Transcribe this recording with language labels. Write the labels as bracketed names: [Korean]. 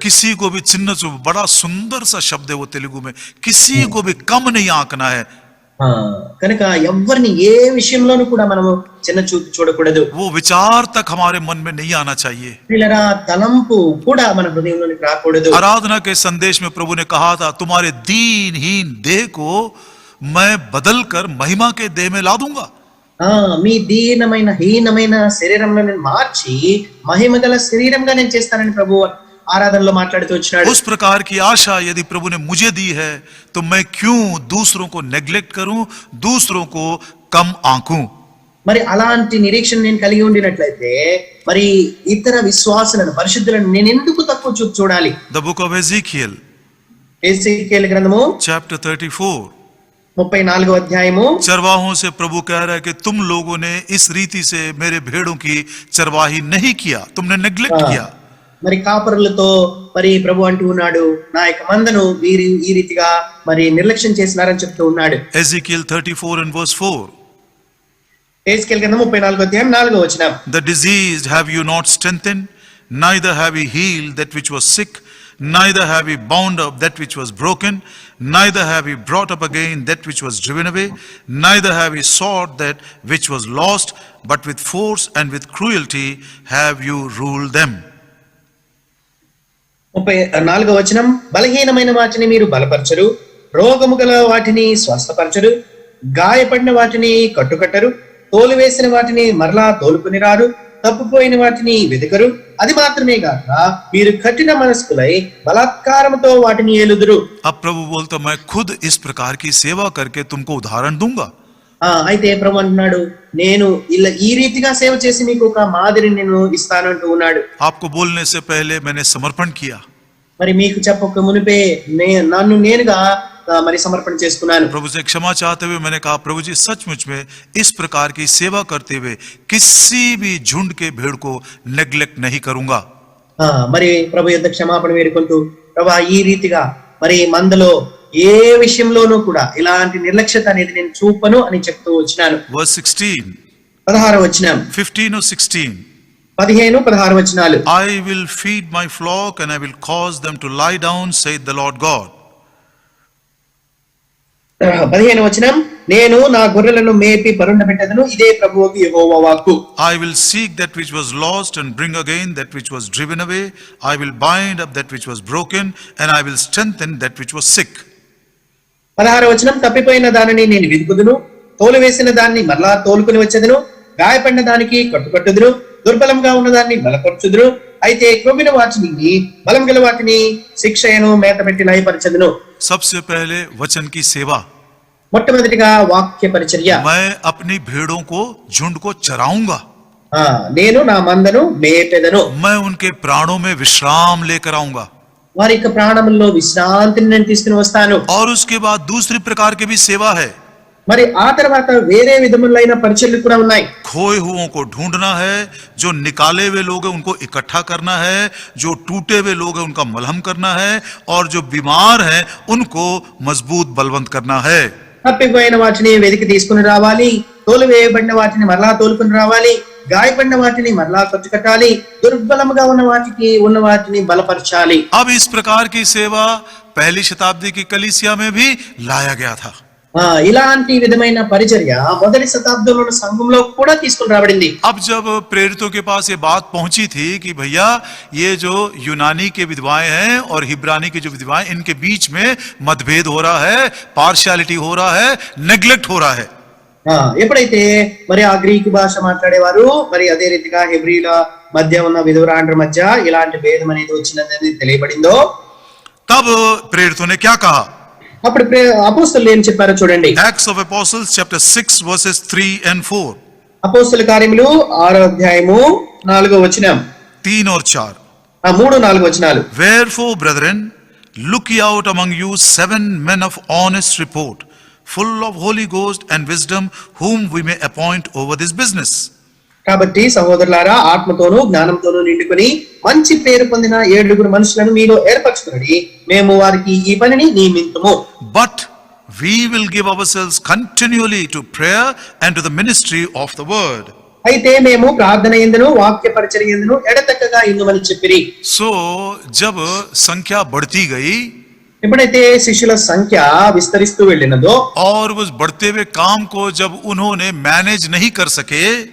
[Hindi] किसी को भी चिन्ह चुप, बड़ा सुंदर सा शब्द है वो तेलुगु में, किसी को भी कम नहीं आंकना है. [Telugu] కనుక ఎవరిని ఏ విషయంలోనూ కూడా మనము చిన్న చూపు చూడకూడదు. [Hindi] वो विचार तक हमारे मन में नहीं आना चाहिए. [Telugu] పిల్లరా తలంపు కూడా మన హృదయంలోనికి రాకూడదు. [Hindi] आराधना के संदेश में प्रभु ने कहा था, तुम्हारे दीनहीन देह को मैं बदल कर महिमा के देह में ला दूंगा. [Telugu] మీ దీనమైన హీనమైన శరీరంలో నేను మార్చి మహిమ గల శరీరంగా నేను చేస్తానని ప్రభు ఆరాధనలో మాట్లాడుతూ వచ్చినాడు. [Hindi] उस प्रकार की आशा यदि प्रभु ने मुझे दी है तो मैं क्यों दूसरों को नेग्लेक्ट करूं, दूसरों को कम आंकूं. [Telugu] మరి అలాంటి నిరీక్షణ నేను కలిగి ఉండినట్లయితే మరి ఇతర విశ్వాసులను, పరిశుద్ధులను నేను ఎందుకు తక్కువ చూపు చూడాలి? [English] The book of Ezekiel, [Telugu] ఎజెకీయేలు గ్రంథము [English] chapter 34. [Telugu] 34వ అధ్యాయము. [Hindi] चरवाहों से प्रभु कह रहा है कि तुम लोगों ने इस रीति से मेरे भेड़ों की चरवाही नहीं किया, तुमने नेग्लेक्ट किया. [Telugu] మరి కాపరులతో మరి ప్రభు అంటూ ఉన్నాడు, నా యొక్క మందను వీరు ఈ రీతిగా మరి నిర్లక్ష్యం చేసినారని చెప్తూ ఉన్నాడు. [English] Ezekiel 34 and verse 4. [Telugu] ఎజెకీయేలు గ్రంథం 34వ అధ్యాయం 4వ వచనం. [English] The diseased have you not strengthened, neither have ye healed that which was sick, neither have ye bound up that which was broken, neither have ye brought up again that which was driven away, neither have ye sought that which was lost, but with force and with cruelty have you ruled them. [Telugu] 34వ వచనం. బలహీనమైన వాటిని మీరు బలపరచరు, రోగము గల వాటిని స్వస్థపరచరు, గాయపడిన వాటిని కట్టుకట్టరు, తోలు వేసిన వాటిని మరలా తోలుకుని రారు, తప్పుపోయిన వాటిని వెదకరు. అది మాత్రమే కాక మీరు కఠిన మనస్కులై బలాత్కారముతో వాటిని ఏలుదురు. [Hindi] अब प्रभु बोलता, मैं खुद इस प्रकार की सेवा करके तुमको उदाहरण दूंगा. [Telugu] అయితే ప్రభు అంటున్నాడు, నేను ఇలా ఈ రీతిగా సేవ చేసి మీకు ఒక మాదిరిని నేను ఇస్తాను అంటూ ఉన్నాడు. [Hindi] आपको बोलने से पहले मैंने समर्पण किया. [Telugu] మరి మీకు చెప్పక మునిపే నన్ను నేనుగా మరి సమర్పణ చేసుకున్నాను. [Hindi] प्रभु से क्षमा चाहते हुए मैंने कहा, प्रभु जी सचमुच में इस प्रकार की सेवा करते हुए किसी भी झुंड के भेड़ को नेग्लेक्ट नहीं करूंगा. [Telugu] మరి ప్రభు యొద్ద క్షమాపణ వేడుకుంటూ, ప్రభా ఈ రీతిగా మరి మందలో ఏ విషయంలోనూ కూడా ఇలాంటి నిర్లక్ష్యత అనేది నేను చూపను అని చెప్తూ వచ్చినాను. [English] Verse 16, [Telugu] 16వ వచనం. [English] 15 or 16. [Telugu] 15, 16 వచనాలు. [English] I will feed my flock and I will cause them to lie down, saith the Lord God. [Telugu] 15వ వచనం. నేను నా గొర్రెలను మేపి పరుండబెట్టెదను, ఇదే ప్రభువుకు యెహోవా వాక్కు. [English] I will seek that which was lost and bring again that which was driven away. I will bind up that which was broken and I will strengthen that which was sick. [Telugu] 16వ వచనం. తప్పిపోయిన దానిని నేను వెతుకుదును, తోలు వేసిన దాన్ని మరలా తోలుకుని వచ్చేదను, గాయపడిన దానికి కట్టుకట్టుదును, దుర్బలంగా ఉన్న దాన్ని బలపరచుదును, అయితే క్రొమ్మిన వాటిని బలం గల వాటిని శిక్షయను మేత పెట్టి లయపరచదును. [Hindi] सबसे पहले वचन की सेवा. [Telugu] మొట్టమొదటిగా వాక్య పరిచర్య. [Hindi] मैं अपनी भेड़ों को, झुंड को चराऊंगा. [Telugu] నేను నా మందను మేపెదను. [Hindi] मैं उनके प्राणों में विश्राम लेकर आऊंगा. [Telugu] వారి యొక్క ప్రాణముల్లో విశ్రాంతిని నేను తీసుకుని వస్తాను. [Hindi] और उसके बाद दूसरी प्रकार की भी सेवा है. [Telugu] మరి ఆ తర్వాత వేరే విధములైన పరిచర్యలు కూడా ఉన్నాయి. [Hindi] खोए हुओं को ढूंढना है, जो निकाले हुए लोग हैं उनको इकट्ठा करना है, जो टूटे हुए लोग हैं उनका मलहम करना है, और जो बीमार हैं उनको मजबूत बलवंत करना है. [Telugu] తప్పిపోయిన వాటిని వెతికి తీసుకుని రావాలి, తోలు వేయబడిన వాటిని మరలా తోలుకుని రావాలి, గాయపడిన వాటిని మరలా కట్టుకట్టాలి, దుర్బలముగా ఉన్న వాటిని బలపరచాలి. [Hindi] अब इस प्रकार की सेवा पहली शताब्दी की कलीसिया में भी लाया गया था. [Telugu] ఇలాంటి విధమైన పరిచర్య మొదటి శతాబ్దంలో ఉన్న సంఘంలో కూడా తీసుకుని రాబడింది. [Hindi] अब जब प्रेरितों के पास ये बात पहुंची थी कि भैया ये जो यूनानी के विधवाएं हैं और हिब्रानी के जो विधवाएं, इनके बीच में मतभेद हो रहा है, पार्शियलिटी हो रहा है, नेग्लेक्ट हो रहा है. [Telugu] ఎప్పుడైతే మరి ఆ గ్రీకు భాష మాట్లాడేవారు మరి అదే రీతిగా హెబ్రీల మధ్య ఉన్న విధవరాండ్ర మధ్య ఇలాంటి భేదం అనేది వచ్చినదని తెలియబడిందో, [Hindi] तब प्रेरितों ने क्या कहा? [Telugu] అప్పుడు అపోస్తలులు ఏం చెప్పారో చూడండి. [English] Acts of Apostles chapter 6 verses 3 and 4. [Telugu] అపోస్తల కార్యములు 6వ అధ్యాయము 4వ వచనం. [Hindi] 3 और 4. [Telugu] 3-4 వచనాలు. [English] Wherefore, brethren, look ye out among you 7 men of honest report, full of Holy Ghost and wisdom, whom we may appoint over this business. [Telugu] కాబట్టి సహోదరులారా, ఆత్మతోనూ జ్ఞానంతోనూ నిండుకొని మంచి పేరు పొందిన 7 మనుషులను మీలో ఏర్పరచుకుని మేము వారికి ఈ పనిని నియమింతుము. [English] But we will give ourselves continually to prayer and to the ministry of the word. [Telugu] అయితే మేము ప్రార్థన యందును వాక్య పరిచర్య యందును ఎడతెక్కగా ఇందుమని చెప్పిరి. [Hindi] So जब संख्या बढ़ती गई [Telugu] ఎప్పుడైతే శిష్యుల సంఖ్య విస్తరిస్తూ వెళ్ళినదో, [Hindi] और उस बढ़ते हुए काम को जब उन्होंने मैनेज नहीं कर सके,